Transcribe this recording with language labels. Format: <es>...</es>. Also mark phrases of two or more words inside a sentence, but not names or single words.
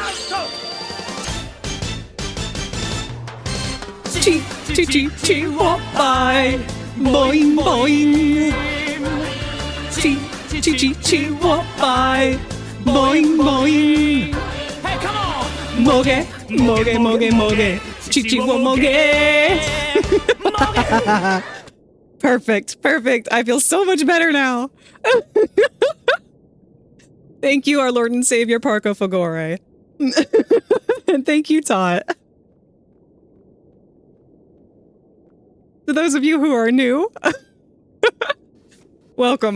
<en>Walk by. Boing boing. Walk by. Boing boing. Hey, come on. Moge, moge, moge, moge. Wo moge. Perfect, perfect. I feel so much better now. Thank you, our Lord and Savior Parco Fagore. And thank you, Tot. To those of you who are new, welcome.</en>